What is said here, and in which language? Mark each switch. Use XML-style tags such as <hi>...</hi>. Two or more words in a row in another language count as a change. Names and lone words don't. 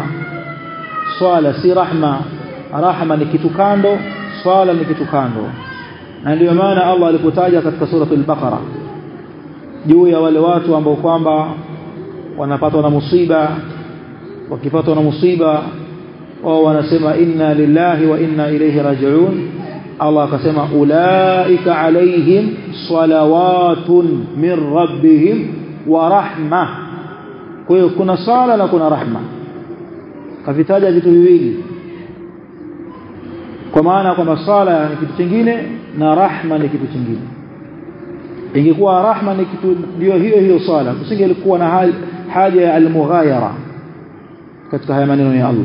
<sw>Swala si rahma, rahma ni kitu kando, swala ni kitu kando. Na ndio maana Allah alipotaja katika sura al-Baqara juu ya wale watu ambao kwamba wanapatwa na musiba, wakipatwa na musiba wao wanasema</sw> <ar>إنا لله وإنا إليه راجعون,</ar> <sw>Allah akasema</sw> <ar>أولئك عليهم صلوات من ربهم ورحمة.</ar> <sw>Kwa hiyo kuna sala na kuna rahma, kavitaja vitu viwili. kwa maana kwamba sala ni kitu kingine na rahma ni kitu kingine. Ingekuwa rahma ni kitu ndio hiyo sala, kusingelikuwa na haja ya al-mughayara katika haya maneno ya Allah.</sw>